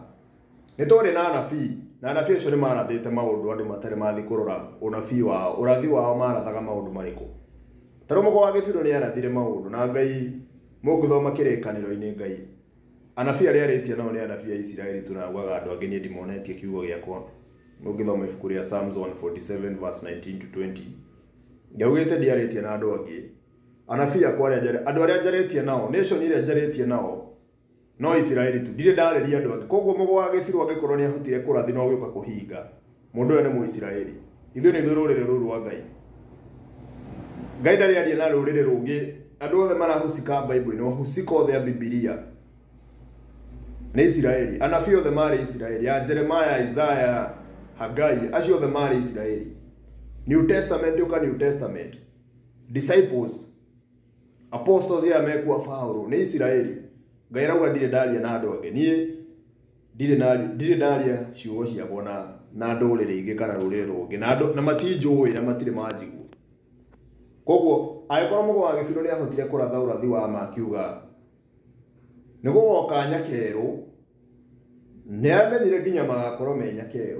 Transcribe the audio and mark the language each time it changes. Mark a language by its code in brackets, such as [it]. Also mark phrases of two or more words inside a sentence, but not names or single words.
[ki] Nĩ twarĩ na anabii, na anabii acio nĩ marathĩte maũndũ andũ matarĩ mathi kũrora ũnabii wao, ũrathi wao marathaga maũndũ marĩkũ. Tarĩ Mũgo wa Gĩbirũ nĩ arathire maũndũ, na Ngai mũngĩthoma kĩrĩkanĩro-inĩ Ngai anabii arĩa arĩtie nao nĩ anabii a Isiraeli tũraugaga andũ angĩ niĩ ndimonetie kiugo gĩakwa. Mũngĩthoma ibuku rĩa Psalms 147 [en] verse 19 to 20, [ki] ngaugĩte ndiarĩtie na andũ angĩ. Anabii akwa andũ arĩa njarĩtie nao, nation iria njarĩtie nao no Isiraeli tu, ndirĩ ndarĩria andũ angĩ. Koguo Mũgo wa Gĩbirũ angĩkorwo nĩ ahotire kũrathi no gĩũka kũhinga, mũndũ ũyũ nĩ Mũisiraeli. Ithuĩ nĩ rũrĩrĩ rũrũ rwa Ngai. Ngai ndarĩ aria na rũrĩrĩ rũngĩ. Andũ othe marahusika Bible-inĩ, wahusika othe a Biblia nĩ Isiraeli. Anabii othe marĩ Isiraeli, ya Jeremiah, Isaiah, Hagai, acio othe marĩ Isiraeli. New Testament yoka New Testament, [en] disciples, apostles [ki] ya mekuwa Paulo nĩ Isiraeli. Ngai rauga ndirĩ ndaria na andũ angĩ. Niĩ ndirĩ ndaria ciugo ciakwa na ndũrĩrĩ ingĩ kana rũrĩrĩ rũngĩ, na matinjũĩ na matirĩ manjigua. Koguo agĩkorwo Mũgo wa Gĩbirũ nĩ ahotire kũratha ũrathi wa makiuga nĩ gũgoka nyakerũ, nĩ amenyire nginya magakorwo me nyakerũ.